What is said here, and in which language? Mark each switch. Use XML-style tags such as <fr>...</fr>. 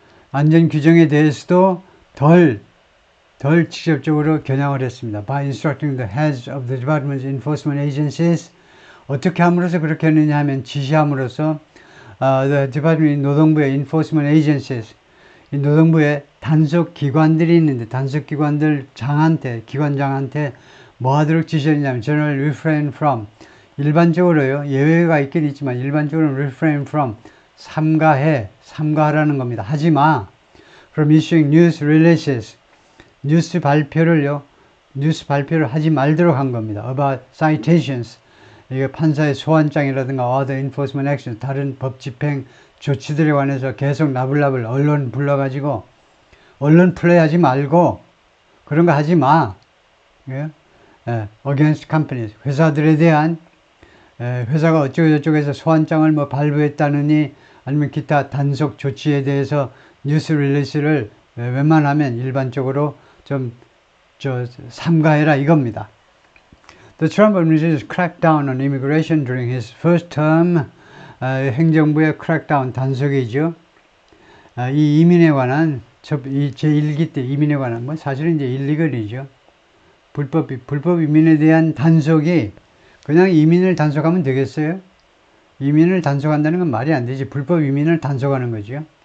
<ko>안전 규정에 대해서도 덜 직접적으로 겨냥을 했습니다.</ko> <en>By instructing the heads of the department's enforcement agencies.</en> <ko>어떻게 함으로써 그렇게 했느냐 하면 지시함으로써 the department 노동부의 enforcement agencies 이 노동부의 단속 기관들이 있는데 단속 기관들 기관장한테 뭐 하도록 지시했냐면</ko> <en>general refrain from</en> <ko>일반적으로요 예외가 있긴 있지만 일반적으로 refrain from 삼가하라는 겁니다. 하지마</ko> <en>from issuing news releases</en> <ko>뉴스 발표를 하지 말도록 한 겁니다.</ko> <en>about citations</en> <ko>이게 판사의 소환장이라든가</ko> <en>other enforcement actions</en> <ko>다른 법 집행 조치들에 관해서 계속 나불나불 언론 불러가지고 언론 플레이하지 말고 그런 거 하지 마. 예?</ko> <en>against companies</en> <ko>회사들에 대한 회사가 어쩌고저쩌고해서 소환장을 뭐 발부했다느니 아니면 기타 단속 조치에 대해서 뉴스 릴리스를 웬만하면 일반적으로 좀 삼가해라 이겁니다.</ko> <en>The Trump administration cracked down on immigration during his first term.</en> <ko>행정부의 crackdown 단속이죠. 이 이민에 관한 제1기 때 이민에 관한 뭐 사실은 이제 일리걸이죠. 불법 이민에 대한 단속이 그냥 이민을 단속하면 되겠어요? 이민을 단속한다는 건 말이 안 되지. 불법 이민을 단속하는 거죠.</ko>